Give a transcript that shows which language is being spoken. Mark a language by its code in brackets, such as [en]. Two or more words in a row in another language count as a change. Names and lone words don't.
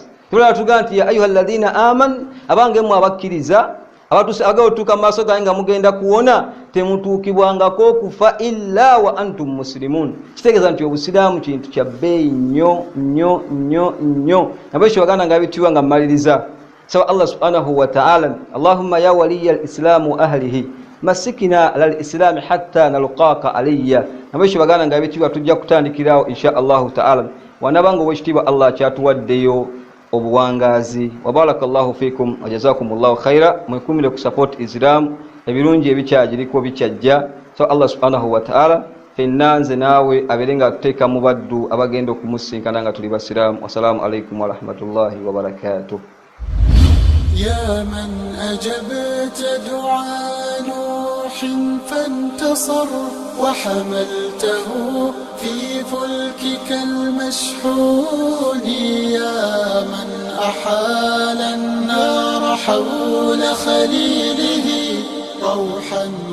[lg] Tubula tuga nti [ar] يا أيها الذين آمنوا, [lg] abange mmwe abakkiriza aga otuuka mu maaso gange nga mugenda kuwona, temutuukibwangako okufa [ar] إلا وأنتم مسلمون. [lg] Kitegeeza nti obusiraamu kintu kya bbeeyi nnyo nnyo nnyo nnyo. Nabwekyo baganda nga bitiibwa nga mmaliriza, sawa [ar] الله سبحانه وتعالى اللهم يا ولي الإسلام وأهله مسكنا على الإسلام حتى نلقاك علي. [lg] Nabwekyo baganda nga bitiibwa tujja kutandikirawo [ar] إن شاء الله تعالى, [lg] wanabanga obwekitiibwa Allah kyatuwaddeyo obuwangazi. [ar] وبارك الله فيكم وجزاكم الله خيرا. [lg] Mwekumire ku support Islam, ebirungi ebikyagiriko bikyajja. So [ar] الله سبحانه وتعالى [lg] fenna nze naawe abeerenga atuteeka mu baddu abagenda okumusinkana nga tuli basiraamu. [ar] والسلام عليكم ورحمة الله وبركاته. يا من أجبت دعاء نوح فانتصر وحملته في فلكك المشحون، يا من أحال النار حول خليله روحا